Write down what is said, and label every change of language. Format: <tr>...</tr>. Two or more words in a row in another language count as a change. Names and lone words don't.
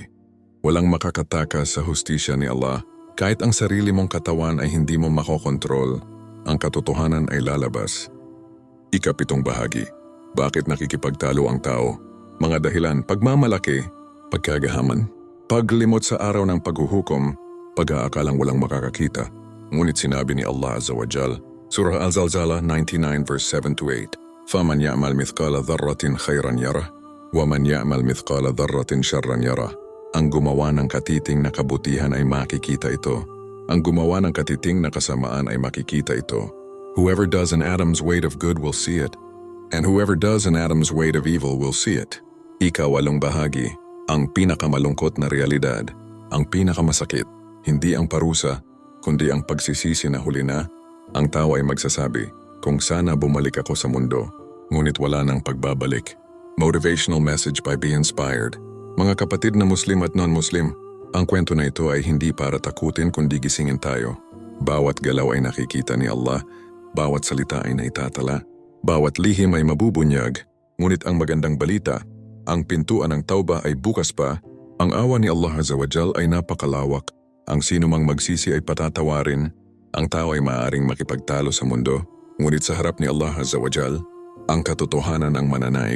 <tl>Walang makakatakas sa hustisya ni Allah. Kahit ang sarili mong katawan ay hindi mo makokontrol, ang katotohanan ay lalabas. Ikapitong bahagi, bakit nakikipagtalo ang tao? Mga dahilan, pagmamalaki, pagkagahaman, paglimot sa araw ng paghuhukom, pag-aakalang walang makakakita. Ngunit sinabi ni Allah</tl> <ar>عز وجل,</ar> <tl>Surah Al-Zalzala 99 verse 7-8,</tl> <ar>فَمَنْ يَعْمَلْ مِثْقَالَ ذَرَّةٍ خَيْرًا يَرَهُ وَمَنْ يَعْمَلْ مِثْقَالَ ذَرَّةٍ شَرًّا يَرَهُ.</ar> <tl>Ang gumawa ng katiting na kabutihan ay makikita ito. Ang gumawa ng katiting na kasamaan ay makikita ito.</tl> <en>Whoever does an atom's weight of good will see it, and whoever does an atom's weight of evil will see it.</en> <tl>Ikawalong bahagi, ang pinakamalungkot na realidad, ang pinakamasakit, hindi ang parusa, kundi ang pagsisisi na huli na, ang tao ay magsasabi, kung sana bumalik ako sa mundo, ngunit wala nang pagbabalik.</tl> <en>Motivational message by Be Inspired.</en> <tl>Mga kapatid na Muslim at non-Muslim, ang kwento na ito ay hindi para takutin kundi gisingin tayo. Bawat galaw ay nakikita ni Allah, bawat salita ay naitatala, bawat lihim ay mabubunyag, ngunit ang magandang balita, ang pintuan ng tauba ay bukas pa, ang awa ni Allah</tl> <ar>عز وجل</ar> <tl>ay napakalawak, ang sinumang magsisi ay patatawarin, ang tao ay maaaring makipagtalo sa mundo, ngunit sa harap ni Allah</tl> <ar>عز وجل,</ar> <tl>ang katotohanan ang mananaig.</tl>